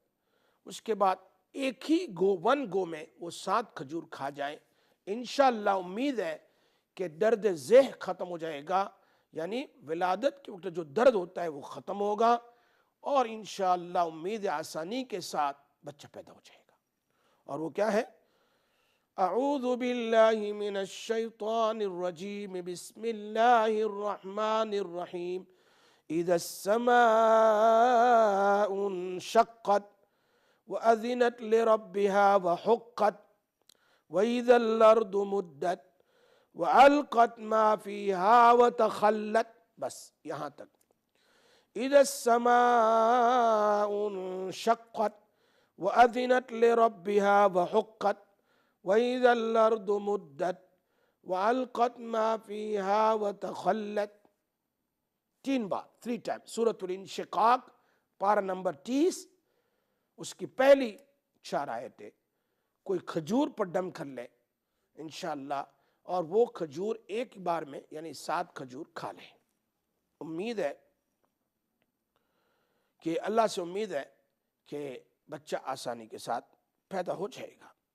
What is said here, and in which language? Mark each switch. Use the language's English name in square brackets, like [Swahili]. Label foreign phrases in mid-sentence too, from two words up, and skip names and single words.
[Hindi] उसके बाद एक ही [English] one go [Hindi] में वो 7 खजूर खा जाए, इंशाअल्लाह उम्मीद है कि दर्द ज़ेह खत्म हो जाएगा, यानी विलादत के वक्त जो दर्द होता है वो खत्म होगा और इंशाअल्लाह उम्मीद आसानी के साथ बच्चा पैदा हो जाएगा। और वो क्या है? [Arabic] أعوذ بالله من الشيطان الرجيم بسم الله الرحمن الرحيم إذا السماء انشقت وأذنت لربها وحقت وإذا الأرض مدت وألقت ما فيها وتخلت. [Hindi] बस यहाँ तक। [Arabic] إذا السماء انشقت وأذنت لربها وحقت وإذا الأرض مدت وألقت ما فيها وتخلت. [Hindi] 3 बार, 3 टाइम। सूरतुल इंशिकाक पारा नंबर 30, उसकी पहली 4 आयतें कोई खजूर पर दम कर ले इंशाअल्लाह, और वो खजूर एक बार में यानी 7 खजूर खा ले। उम्मीद है कि अल्लाह से उम्मीद है कि बच्चा आसानी के साथ पैदा हो जाएगा।